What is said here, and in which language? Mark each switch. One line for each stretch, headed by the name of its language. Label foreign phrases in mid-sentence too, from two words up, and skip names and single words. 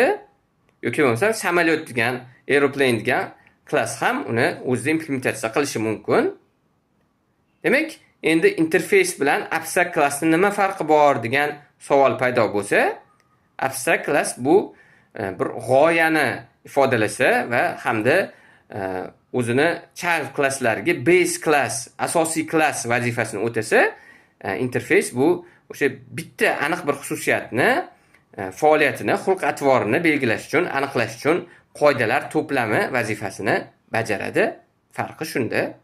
Uzbek: Yoki bo'lmasa samolyot degan, aeroplane degan klass ham uni o'zida implementatsiya qilishi mumkin. Demak, endi interfeys bilan abstract klassning nima farqi bor degan savol paydo bo'lsa, abstract klass bu bir g'oyani ifodalasa va hamda o'zini child klasslariga
English: base class,
Uzbek: asosiy klass vazifasini o'tasa, interfeys bu o'sha bitta aniq bir xususiyatni, faoliyatini, xulq-atvorini belgilash uchun, aniqlash uchun qoidalar to'plami vazifasini bajaradi. Farqi shunda.